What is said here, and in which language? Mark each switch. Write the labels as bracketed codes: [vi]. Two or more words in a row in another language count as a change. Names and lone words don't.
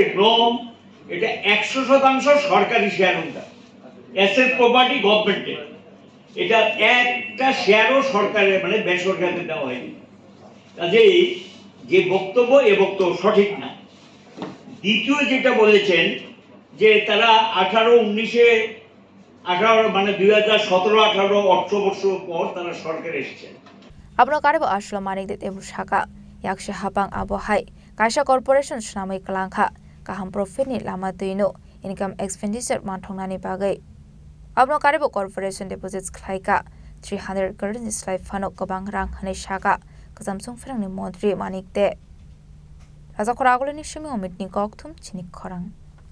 [bn] নম এটা 100% সরকারি শেয়ার ওটা [en] asset property government's [bn] এটা একটা শেয়ারও সরকারের মানে বেসরকারিতে দেওয়া হয়নি কাজেই যে বক্তব্য এ বক্তব্য সঠিক না দ্বিতীয় যেটা বলেছেন যে তারা 18-19-এ 18 মানে 2017-18 অর্থবর্ষ পর তারা সরকার এসেছেন [trp] abno karbo ashlo manik de tebu shaka yakse hapang abohai kaisa corporation snamai kalangkha kaham profit ni lama tuino [en] income expenditure [trp] manthongnani bagai abno karbo [en] corporation deposits [trp] khlaika 300 crore ni slai phano kabang rang hane shaka kazamsung ferangni mantri manik de raja khoragoleni shimi omit ni kokthum chinik khorang